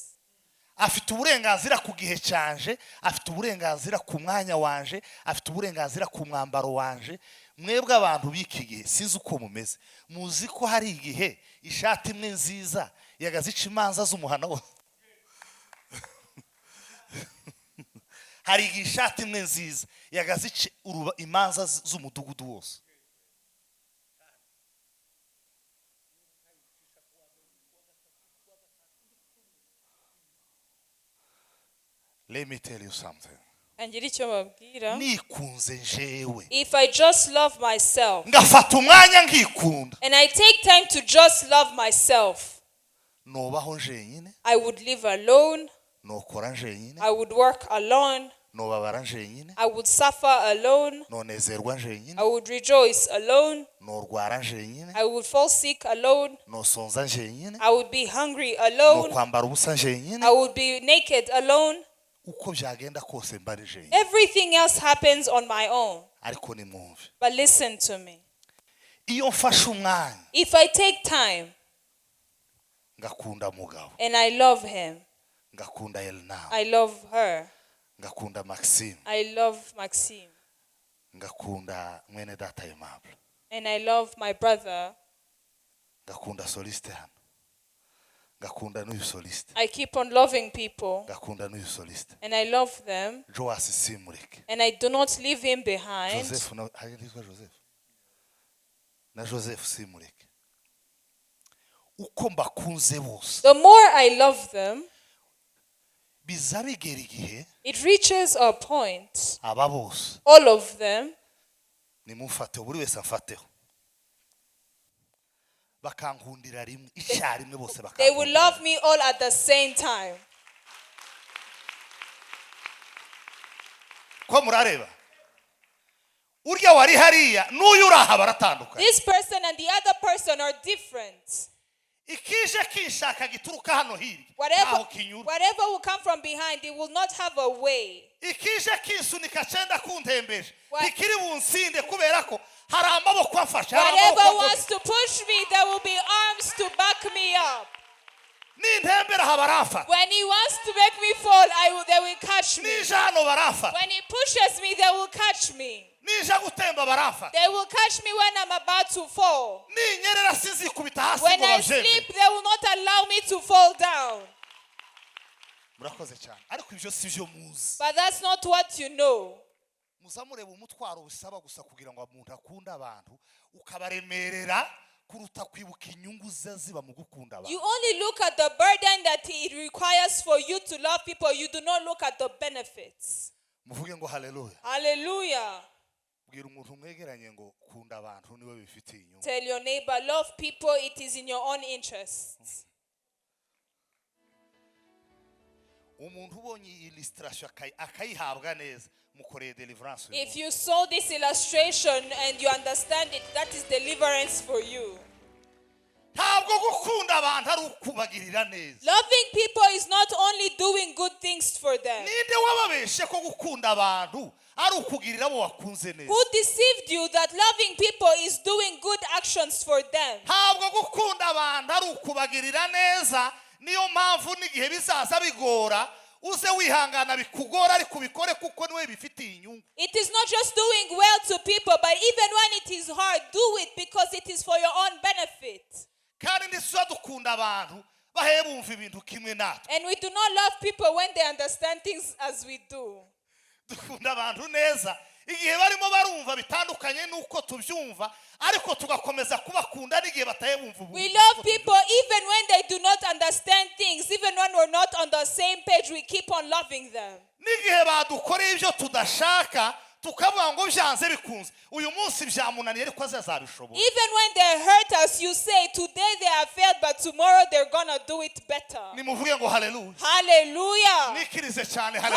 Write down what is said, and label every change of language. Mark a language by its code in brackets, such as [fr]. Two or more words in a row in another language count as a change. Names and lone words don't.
[rw] Afite uburenganzira ku gihe cyanje, afite uburenganzira ku mwanya wanje, afite uburenganzira ku mwambaro wanje. Mwebwe abantu biki gihe sinzi uko mumeze. Muzi ko hari igihe ishati imwe nziza yagazica imanza z'umuhana wose. Hari igihe ishati imwe nziza yagazica imanza z'umudugudu wose. [en] Let me tell you something. [rw] Nikunze njewe. [en] If I just love myself [rw] ngafata umwanya nkikunda [en] and I take time to just love myself, [rw] nobaho njenyine, [en] I would live alone, [rw] nokora njenyine, [en] I would work alone, [rw] nobabara njenyine, [en] I would suffer alone, [rw] nonezerwa njenyine, [en] I would rejoice alone, [rw] norwara njenyine, [en] I would fall sick alone, [rw] nosonza njenyine, [en] I would be hungry alone, [rw] nokwambara ubusa njenyine, [en] I would be naked alone. [rw] Uko byagenda kose mbari njenyine. [en] Everything else happens on my own. [rw] Ariko nimwumve. [en] But listen to me. [rw] Iyo mfashe umwanya [en] If I take time [rw] ngakunda mugabo, [en] and I love him, [rw] ngakunda Elna, [en] I love her, [rw] ngakunda Maxime, [en] I love Maxime, [rw] ngakunda mwene data Aimable, [en] and I love my brother, [rw] ngakunda Soliste hano, ngakunda n'uyu soliste [en] I keep on loving people [rw] ngakunda n'uyu soliste [en] and I love them [rw] Joas simureke [en] and I do not leave him behind. [rw] Joseph na harizwa Joseph na Joseph simureke uko mbakunze bose [en] The more I love them, [rw] biza bigera igihe [en] it reaches a point, [rw] aba bose [en] all of them, [rw] nimufate buri wese afateho bakankundira rimwe icyarimwe bose [en] they will [rw] bakankundira [en] love me all at the same time. [rw] ko murareba urya wari hariya n'uyu uraha baratandukanye [en] This person and the other person are different. [rw] ikije kishaka gituruka hano hirya [en] Whatever, [rw] ntaho kinyura [en] whatever will come from behind, it will not have a way. [rw] ikije kisunika cyenda kuntembeje [en] What- [rw] ikiri bunsinde kubera ko hari amaboko afashe hari [en] Whatever [rw] amaboko [en] wants to push me, there will be arms to back me up. [rw] n'intembera aha baramfata [en] When he wants to make me fall, they will catch me. [rw] nije hano baramfata [en] When he pushes me, they will catch me. [rw] nije gutemba baramfata [en] They will catch me when I'm about to fall. [rw] ninyerera sinzikubita hasi [en] When [rw] ngo [en] I [rw] babyemere [en] sleep, they will not allow me to fall down. [rw] murakoze cyane ariko ibyo si byo muzi [en] But that's not what you know. [rw] muzamureba umutwaro bisaba gusa kugira ngo umuntu akunde abantu ukabaremerera kuruta kwibuka inyungu ze ziba mu gukunda abantu [en] You only look at the burden that it requires for you to love people. You do not look at the benefits. [rw] muvuge ngo haleluya [en] Hallelujah. [rw] bwira umuntu mwegeranye ngo kunda abantu niwe bifitiye inyungu [en] Tell your neighbor, love people. It is in your own interests. [rw] umuntu ubonye iyi illustration akayihabwa neza mukoreye deliverance [en] If you saw this illustration and you understand it, that is deliverance for you. [rw] ntabwo gukunda abantu ari ukubagirira neza [en] Loving people is not only doing good things for them. [rw] ninde wababeshe ko gukunda abantu ari ukugirira abo wakunze neza [en] Who deceived you that loving people is doing good actions for them? [rw] ntabwo gukunda abantu ari ukubagirira neza niyo mpamvu n'igihe bizaza bigora uze wihangana bikugora ariko ubikore kuko niwe bifitiye inyungu [en] It is not just doing well to people, but even when it is hard, do it because it is for your own benefit. [rw] kandi ntituza dukunda abantu bahe bumva ibintu kimwe natwe [en] And we do not love people when they understand things as we do. [rw] dukunda abantu neza igihe barimo barumva bitandukanye n'uko tubyumva ariko tugakomeza kubakunda n'igihe batahe bumva ubu [en] We love people even when they do not understand things, even when we're not on the same page, we keep on loving them. [rw] n'igihe badukoreye ibyo tudashaka tukavuga ngo byanze bikunze uyu munsi byamunaniye ariko azazabishobora [en] Even when they hurt us, you say, today they have failed, but tomorrow they're gonna do it better. [rw] nimuvuge ngo haleluya [en] Hallelujah. [rw] nikirize cyane haleluya